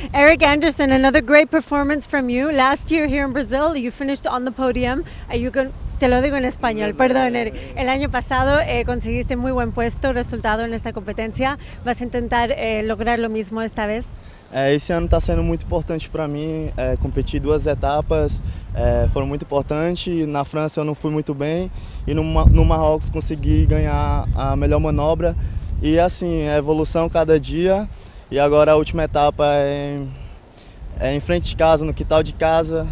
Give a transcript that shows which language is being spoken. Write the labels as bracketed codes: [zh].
[en] Erik Anderson, another great performance from you. Last year here in Brazil, you finished on the podium. [es] Te lo digo en español, perdón, Erik. El año pasado conseguiste muy buen resultado en esta competencia. ¿Vas a intentar lograr lo mismo esta vez? [pt] Esse ano está sendo muito importante para mim. Competi 2 etapas, foram muito importantes. Na França eu não fui muito bem e no Marrocos consegui ganhar a melhor manobra. E assim, é evolução cada dia. E agora a última etapa é em frente de casa, no quintal de casa.